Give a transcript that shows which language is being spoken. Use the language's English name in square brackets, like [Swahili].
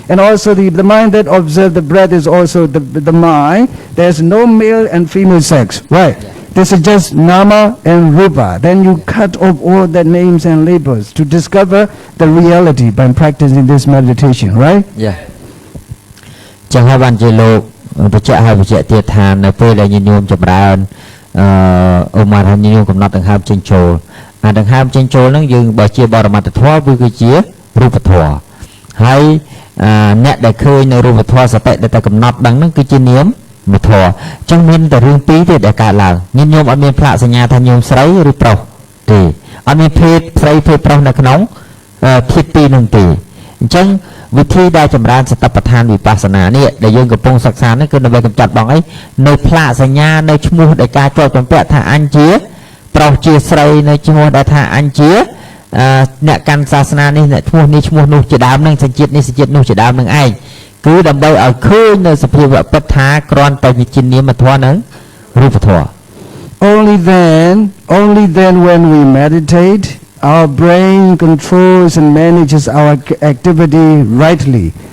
[English] And also the mind that observe the breath is also the mind. There's no male and female sex, right? Yeah. This is just nama and rupa. Then you cut off all the names and labels to discover the reality by practicing this meditation, right? Yeah. [Khmer] ចឹងហើយបានជាលោកបញ្ជាក់ហើយបញ្ជាក់ទៀតថានៅពេលដែលញាតិញោមចម្រើនឧមាថាញាតិញោមកំណត់ដង្ហើមចេញចូលអាដង្ហើមចេញចូលហ្នឹងយើងបើជាបរមត្ថធម៌វាគឺជារូបធម៌ហើយអ្នកដែលឃើញនៅរូបធម៌សតិដែលតែកំណត់ដឹងហ្នឹងគឺជានាមធម៌ចឹងមានតែរឿងពីរទេដែលកើតឡើងញាតិញោមអត់មានផ្លាកសញ្ញាថាញោមស្រីឬប្រុសទេអត់មានភេទស្រីភេទប្រុសនៅក្នុង ធាតុពីរនោះទេអញ្ចឹងវិធីដែលចម្រើនសតិប្បដ្ឋានវិបស្សនានេះដែលយើងកំពុងសិក្សានេះគឺដើម្បីកម្ចាត់បងអីនៅផ្លាកសញ្ញានៅឈ្មោះដែលការជាប់ចម្ពាក់ថាអញជាប្រុសជាស្រីនៅឈ្មោះដែលថាអញជាអ្នកកាន់សាសនានេះអ្នកឈ្មោះនេះឈ្មោះនោះជាដើមនឹងសញ្ជាតិនេះសញ្ជាតិនោះជាដើមនឹងឯងគឺដើម្បីឲ្យឃើញនៅសភាវៈពិតថាគ្រាន់តែជានាមធម៌និងរូបធម៌ [English] Only then when we meditate, our brain controls and manages our activity rightly.